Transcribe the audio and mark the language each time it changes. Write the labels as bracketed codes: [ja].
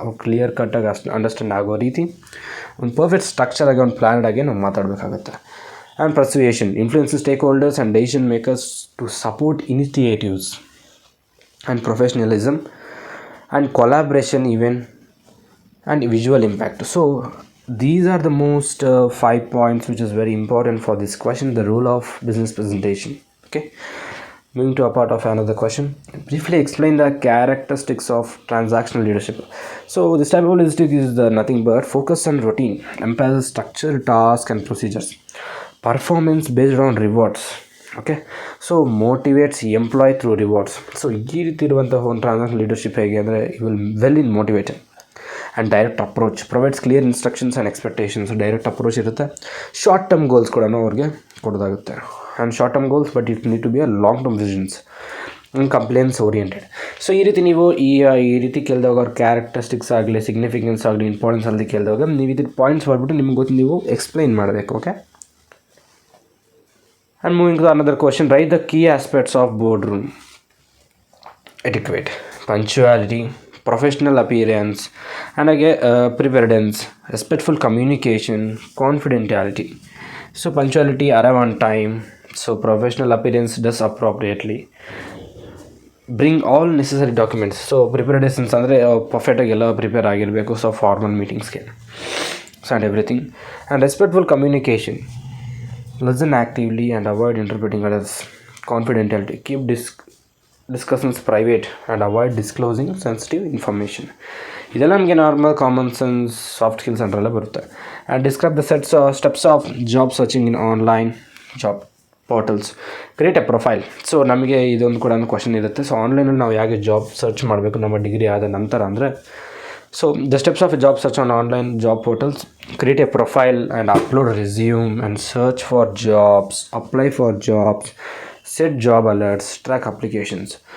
[kn] ಅವ್ರು ಕ್ಲಿಯರ್ ಕಟ್ಟಾಗಿ ಅಂಡರ್ಸ್ಟ್ಯಾಂಡ್ ಆಗೋ ರೀತಿ ಒಂದು ಪರ್ಫೆಕ್ಟ್ ಸ್ಟ್ರಕ್ಚರ್ ಆಗಿ ಒಂದು ಪ್ಲ್ಯಾನ್ಡ್ ಆಗಿ ನಾವು ಮಾತಾಡಬೇಕಾಗತ್ತೆ. [en] And persuasion, influence stakeholders and decision makers to support initiatives. And professionalism and collaboration even and visual impact. So these are the most 5 points which is very important for this question, the role of business presentation. Okay, moving to a part of another question, briefly explain the characteristics of transactional leadership. So this type of leadership is nothing but focus on routine, emphasize structure, task and procedures, performance based on rewards. Okay, so motivates employee through rewards. [kn] So ಈ ರೀತಿ ಇರುವಂತಹ ಒಂದು transactional leadership ಹೇಗೆ ಅಂದರೆ, [en] You will well in motivated. And direct approach, provides clear instructions and expectations. [kn] Direct approach ಇರುತ್ತೆ. Short term goals ಕೂಡ ಅವ್ರಿಗೆ ಕೊಡೋದಾಗುತ್ತೆ. [en] And short term goals, but it need to be a long term visions and compliance oriented. [kn] So ಈ ರೀತಿ ನೀವು ಈ ರೀತಿ ಕೇಳಿದಾಗ ಅವ್ರ ಕ್ಯಾರೆಕ್ಟರಿಸ್ಟಿಕ್ಸ್ ಆಗಲಿ, ಸಿಗ್ನಿಫಿಕೆನ್ಸ್ ಆಗಲಿ, ಇಂಪಾರ್ಟೆನ್ಸ್ ಆಗಲಿ ಕೇಳಿದಾಗ ನೀವು ಇದ್ರ ಪಾಯಿಂಟ್ಸ್ ಬರ್ಬಿಟ್ಟು ನಿಮ್ಗೆ ಗೊತ್ತು ನೀವು ಎಕ್ಸ್ಪ್ಲೈನ್ ಮಾಡಬೇಕು. [en] Okay, and moving to another question, write the key aspects of board room etiquette, punctuality, professional appearance, and again preparedness, respectful communication, confidentiality. So punctuality, arrive on time. So professional appearance, dress appropriately, bring all necessary documents. [kn] So preparedness ಅಂದರೆ ಪರ್ಫೆಕ್ಟಾಗಿ ಎಲ್ಲ prepare ಆಗಿರಬೇಕು. So formal ಮೀಟಿಂಗ್ಸ್ಗೆ [en] and everything. And respectful communication, listen actively and avoid interpreting others. Confidentiality, keep discussions private and avoid disclosing sensitive information. [kn] ಇದೆಲ್ಲ ನಮಗೆ normal common sense soft skills ಅಂತೆಲ್ಲ ಬರುತ್ತೆ. [en] And describe the steps of job searching in online job portals. Create a profile. [kn] So ನಮಗೆ ಇದೊಂದು ಕೂಡ question ಇರುತ್ತೆ. So ಆನ್ಲೈನಲ್ಲಿ ನಾವು ಹೇಗೆ ಜಾಬ್ ಸರ್ಚ್ ಮಾಡಬೇಕು ನಮ್ಮ ಡಿಗ್ರಿ ಆದ ನಂತರ ಅಂದರೆ, [en] So the steps of a job search on online job portals, create a profile and upload resume and search for jobs, apply for jobs, set job alerts, track applications.